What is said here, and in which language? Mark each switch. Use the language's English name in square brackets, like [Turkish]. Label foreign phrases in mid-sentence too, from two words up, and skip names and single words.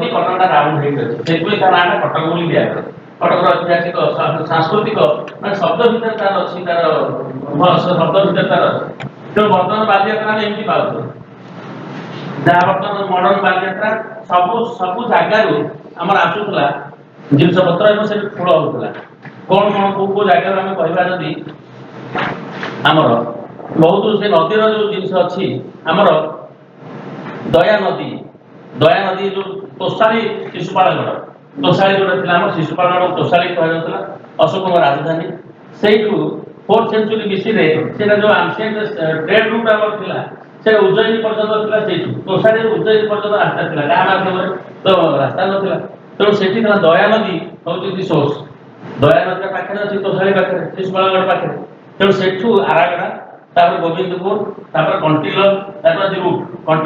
[Odia] କଟକଟା ରାଉଣ୍ଡ ହେଇକି ଅଛି ସେଥିପାଇଁ ତା ନାଁଟା କଟକ ବୋଲି ଦିଆଗଲା କଟକର ଐତିହାସିକ ସାଂସ୍କୃତିକ ମାନେ ଶବ୍ଦ ଭିତରେ ତାର ଅଛି ତାର ଶବ୍ଦ ଭିତରେ ତାର ଅଛି ତେଣୁ ବର୍ତ୍ତମାନ ବାଲିଯାତ୍ରା ଆମେ ଏମିତି ପାଉଛୁ ଯାହା ବର୍ତ୍ତମାନ ମଡର୍ଣ୍ଣ ବାଲିଯାତ୍ରା ସବୁ ଜାଗାରୁ ଆମର ଆସୁଥିଲା ଜିନିଷପତ୍ର ଏବଂ ସେଠି ଠୁଳ ହେଉଥିଲା କ'ଣ କୋଉ ଜାଗାରୁ ଆମେ କହିବା ଯଦି ଆମର ବହୁତ ସେ ନଦୀର ଯେଉଁ ଜିନିଷ ଅଛି ଆମର ଦୟା ନଦୀ ଯୋଉ ତୋଷାଳୀ ଶିଶୁପାଳଗଡ଼ ତୋଷାଳୀ ଯୋଉଟା ଥିଲା ଆମ ଶିଶୁପାଳଗଡ଼ ତୋଷାଳୀ କୁହାଯାଉଥିଲା ଅଶୋକଙ୍କ ରାଜଧାନୀ ସେଇଠୁ [English] 4th century BC- [Odia] ରେ ସେଇଟା ଯୋଉ [English] ancient trade route [Odia] ଆମର ଥିଲା ସେଇଟା ଉଜ୍ଜୟିନୀ ପର୍ଯ୍ୟନ୍ତ ଥିଲା ସେଇଠୁ ତୋଷାଳୀରୁ ଉଜ୍ଜୟିନୀ ପର୍ଯ୍ୟନ୍ତ ରାସ୍ତା ଥିଲା ଗାଁ ମାଧ୍ୟମରେ ତ ରାସ୍ତା ନଥିଲା ତେଣୁ ସେଠି ଥିଲା ଦୟା ନଦୀ ହଉଛି [English] the source [Odia] ଦୟା ନଦୀର ପାଖରେ ଅଛି ତୋଷାଳୀ ପାଖରେ ଶିଶୁପାଳଗଡ଼ ପାଖରେ ତେଣୁ ସେଠୁ ଆରାଗଡ଼ା ତାପରେ ଗୋବିନ୍ଦପୁର ତାପରେ କଣ୍ଟିଲ ତାପରେ ଅଛି ରୁଟ୍ କଣ୍ଟିଲ